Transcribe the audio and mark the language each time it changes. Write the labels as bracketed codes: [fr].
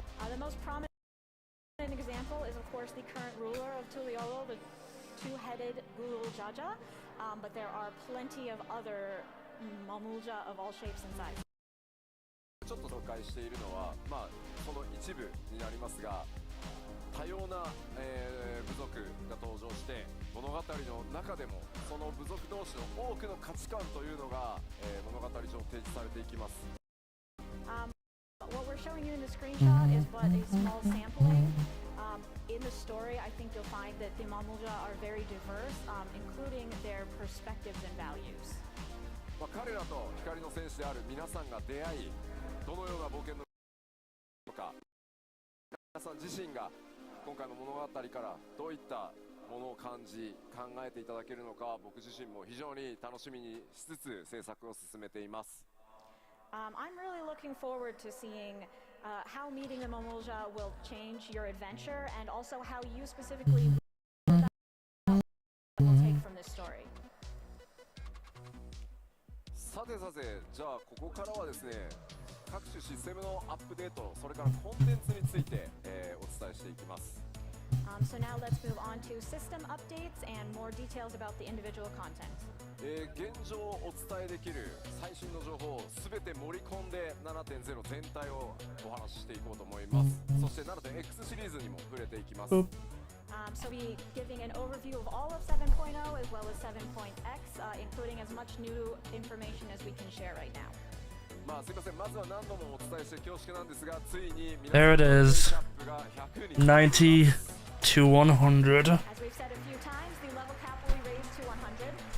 [en] The most prominent example is, of course, the current ruler of Tuliolo, the two-headed Gulul Jaja, but there are plenty of other Mamulja of all shapes and sizes. [ja] ちょっと紹介しているのは、その一部になりますが、多様な、部族が登場して物語の中でもその部族同士の多くの価値観というのが、物語上提示されていきます。 [en] What we're showing you in the screenshot is but a small sampling. In the story, I think you'll find that the Mamulja are very diverse, including their perspectives and values. [ja] 彼らと光の戦士である皆さんが出会い、どのような冒険のか、皆さん自身が今回の物語からどういったものを感じ考えていただけるのか、僕自身も非常に楽しみにしつつ制作を進めています。 [en] I'm really looking forward to seeing how meeting the Mamulja will change your adventure, and also how you specifically will take from this story. [ja] さて、じゃあここからはですね、各種システムのアップデート、それからコンテンツについて、お伝えしていきます。 [en] So now let's move on to system updates and more details about the individual content. [ja] 現状お伝えできる最新の情報をすべて盛り込んで 7.0 全体をお話ししていこうと思います。そして 7.x シリーズにも触れていきます。 [en] So we'll be giving an overview of all of 7.0 as well as 7.x, including as much new information as we can share right now. [ja] すいません、まずは何度もお伝えして恐縮なんですが、ついに皆 [en] There it [ja] さんの [en] is. [ja] キャップが100に [en] 90 to 100. As we've said a few times, the level cap will be raised to 100.